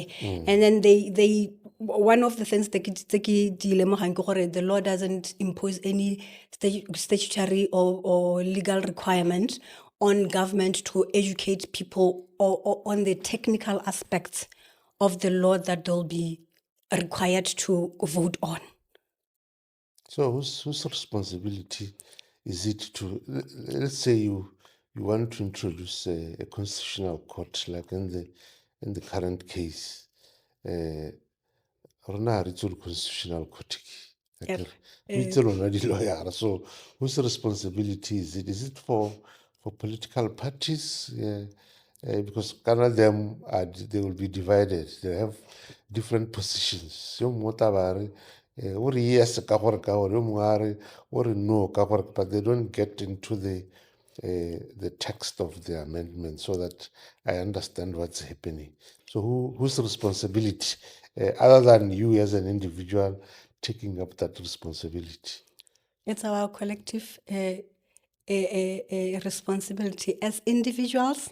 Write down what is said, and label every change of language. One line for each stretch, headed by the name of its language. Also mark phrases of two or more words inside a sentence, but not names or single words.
English: And then they one of the things the law doesn't impose any statutory or legal requirement on government to educate people or on the technical aspects of the law that they'll be required to vote on. So whose responsibility is it to, let's say you you want to introduce a constitutional court, like in the current case,
Tswana: rona ha re itse
English: constitutional court
Tswana: we itse lona di-lawyer.
English: So whose responsibility is it? Is it for political parties? Because kind of them they will be divided. They have different positions.
Tswana: Yo mongwe o tla ba re, o re yes ka gore ka gore, yo mongwe a re o re no ka gore,
English: but they don't get into the text of the amendment so that I understand what's happening. So whose responsibility, other than you as an individual taking up that responsibility? It's our collective responsibility as individuals.